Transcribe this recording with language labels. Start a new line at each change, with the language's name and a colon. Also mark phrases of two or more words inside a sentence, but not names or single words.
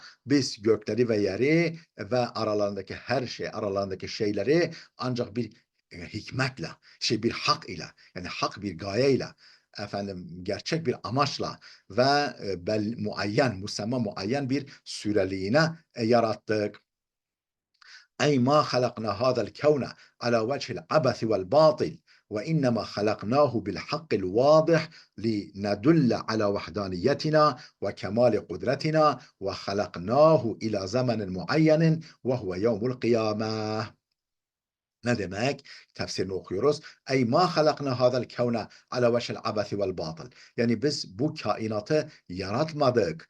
Turkish: Biz gökleri ve yeri ve aralarındaki şeyleri ancak bir hikmetle, bir hak ile, yani hak bir gayeyle, gerçek bir amaçla ve muayyen bir süreliğine yarattık.
Arabic: أي ما خلقنا هذا الكون على وجه العبث والباطل وإنما خلقناه بالحق الواضح لندل على وحدانيتنا وكمال قدرتنا وخلقناه إلى زمن معين وهو يوم القيامة.
Turkish: Ne demek? Tefsirini okuyoruz.
Arabic: أي ما خلقنا هذا الكون على وجه العبث والباطل.
Turkish: Yani biz bu kainatı yaratmadık.